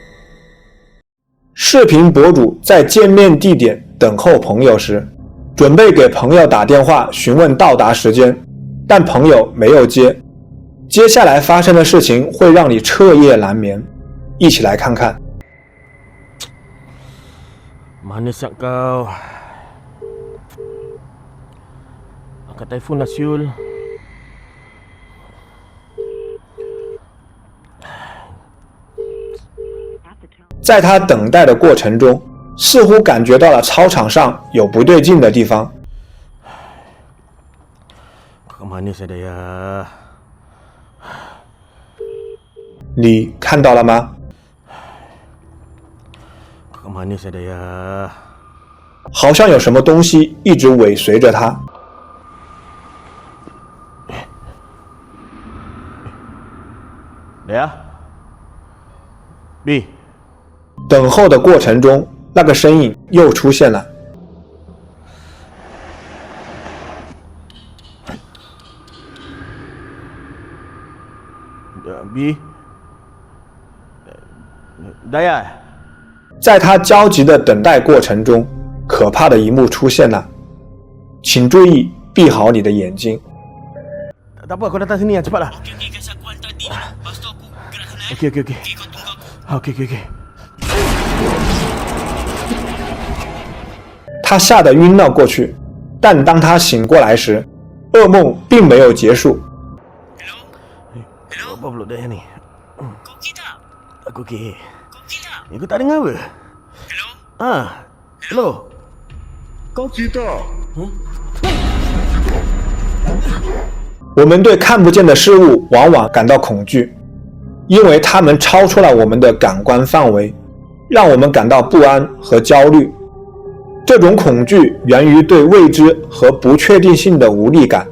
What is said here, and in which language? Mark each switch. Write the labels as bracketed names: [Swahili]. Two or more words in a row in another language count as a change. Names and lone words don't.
[Chinese] 视频博主在见面地点等候朋友时，准备给朋友打电话询问到达时间，但朋友没有接。接下来发生的事情会让你彻夜难眠，一起来看看。 [Malay] Manis yak kau. Angkat telefon lah Syul. [Chinese] 在他等待的过程中，似乎感觉到了操场上有不对劲的地方。 [Malay] Kau manis ada ya. [Chinese] 你看到了吗？ [Malay] Kau manis ada ya. [Chinese] 好像有什么东西一直尾随着他。来啊，B，等候的过程中，那个身影又出现了。 B，Daya，在他焦急的等待过程中，可怕的一幕出现了。请注意，闭好你的眼睛。 [Malay] Tak apa, kau datang sini lah, cepatlah. Okey, okey, okey. Okey, okey, okey. [Chinese] 他吓得晕了过去，但当他醒过来时，噩梦并没有结束。 [Malay] Apa pula Daya ni? Kau okey tak? Aku okey. Ni kau tak dengar apa? [English] Hello? Hello? [Malay] Kau okey tak? [Chinese] 我们对看不见的事物往往感到恐惧，因为它们超出了我们的感官范围，让我们感到不安和焦虑。这种恐惧源于对未知和不确定性的无力感。